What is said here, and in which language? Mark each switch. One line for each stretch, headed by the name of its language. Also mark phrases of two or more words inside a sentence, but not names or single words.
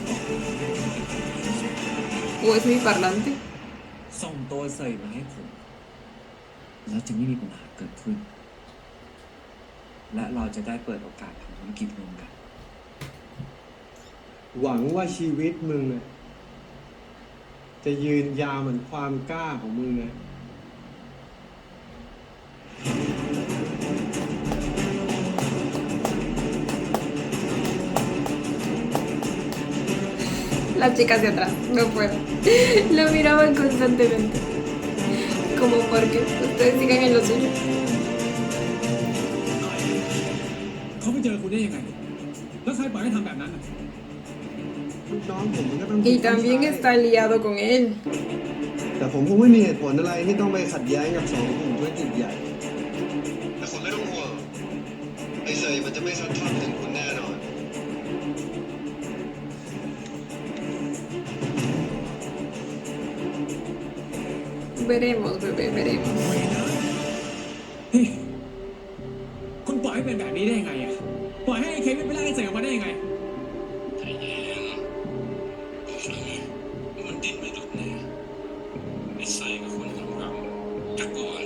Spanish: ¿O es mi parlante?
Thai: ส่งตัวเสยมาให้ผม แล้วจะไม่มีปัญหาเกิดขึ้น และเราจะได้เปิดโอกาสทำธุรกิจร่วมกัน หวังว่าชีวิตมึงอะจะยืนยาวเหมือนความกล้าของมึงนะ
Spanish: La chica hacia atrás, no puedo. Lo miraban constantemente. Como porque ustedes sigan en lo suyo.
Thai: เขาไปเจอคุณได้ยังไง แล้วใครปล่อยให้ทำแบบนั้นน่ะ ลูกน้องผมมันก็ต้อง
Spanish: Y también está liado con él.
Thai: แต่ผมคงไม่มีเหตุผลอะไรที่ต้องไปขัดแย้งกับสองกลุ่มธุรกิจใหญ่ แต่คุณไม่ต้องห่วงไอ้เสยมันจะไม่ซัดทอดถึงคุณแน่นอน
Spanish: Veremos, bebé, veremos.
Thai: เฮ้ยคุณปล่อยให้เป็นแบบนี้ได้ยังไงอ่ะ ปล่อยให้ไอ้เควินไปไล่ไอ้เสยออกมาได้ยังไง มันดิ้นไม่หลุดแน่ไอ้ไส้กับคนของเราจะกลัวอะไร